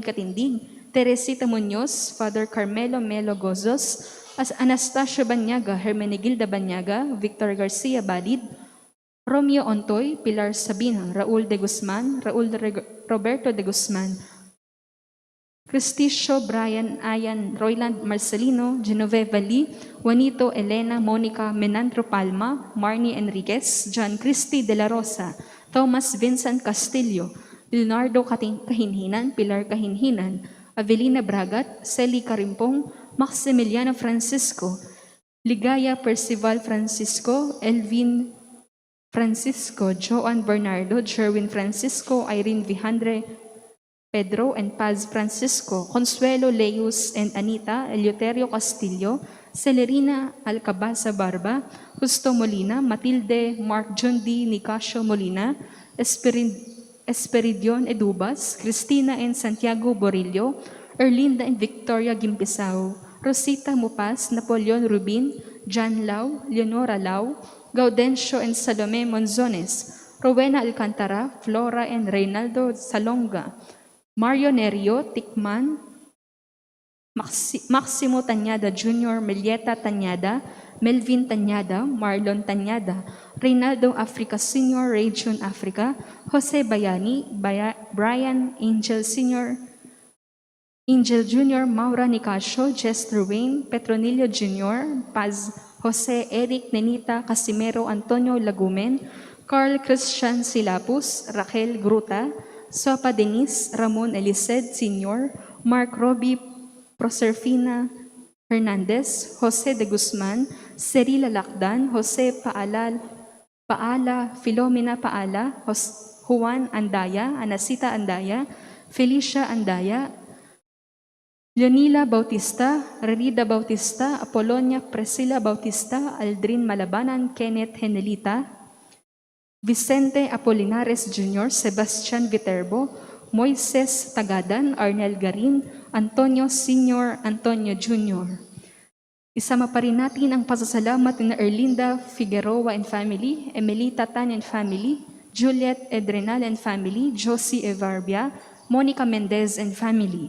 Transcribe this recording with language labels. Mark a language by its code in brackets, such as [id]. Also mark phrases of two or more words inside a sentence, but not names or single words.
[tl] Katindig, Teresita Muñoz, Father Carmelo Melo Gozos, Anastasio Banyaga, Hermenegilda Banyaga, Victor Garcia Balid, Romeo Ontoy, Pilar Sabina, Raul de Guzman, Roberto de Guzman, Cristicio Brian Ayan, Royland Marcelino, Genoveva Lee, Juanito Elena Monica Menandro Palma, Marnie Enriquez, John Christy de la Rosa, Thomas Vincent Castillo, Leonardo Kahinhinan, Pilar Kahinhinan, Avelina Bragat, Celi Carimpong, Maximiliano Francisco, Ligaya Percival Francisco, Elvin Francisco, Joan Bernardo, Jerwin Francisco, Irene Vijandre, Pedro and Paz Francisco, Consuelo Leus and Anita, Eleuterio Castillo, Celerina Alcabasa Barba, Justo Molina, Matilde Mark Jundi Nicasio Molina, Esperidion Edubas, Cristina and Santiago Borillo, Erlinda and Victoria Gimpisao, Rosita Mupas, Napoleon Rubin, John Lau, Leonora Lau, Gaudencio and Salome Monzones, Rowena Alcantara, Flora and Reynaldo Salonga, Mario Nerio, Tikman, Maximo Tanyada Jr., Melieta Tanyada, Melvin Tanyada, Marlon Tanyada, Reynaldo Africa Sr., Region Africa, Jose Bayani, Brian Angel Sr., Angel Jr., Maura Nicasio, Jester Wayne, Petronilio Jr., Paz Jose Eric Nenita Casimero Antonio Lagumen, Carl Christian Silapus, Raquel Gruta, Sopa Denise Ramon Elised Sr., Mark Robbie Proserfina Hernandez, Jose de Guzman, Cerila Lakdan, Jose Paala, Filomena Paala, Juan Andaya, Anasita Andaya, Felicia Andaya, Leonila Bautista, Rerida Bautista, Apolonia Priscilla Bautista, Aldrin Malabanan, Kenneth Henelita, Vicente Apolinares Jr., Sebastian Viterbo, Moises Tagadan, Arnel Garin, Antonio Sr., Antonio Jr. Isama pa rin natin ang pasasalamat ni Erlinda Figueroa [en] and family, [tl] Emelita Tan [en] and family, [tl] Juliet Edrenal [en] and family, [tl] Josie Evarbia, Monica Mendez [en] and family.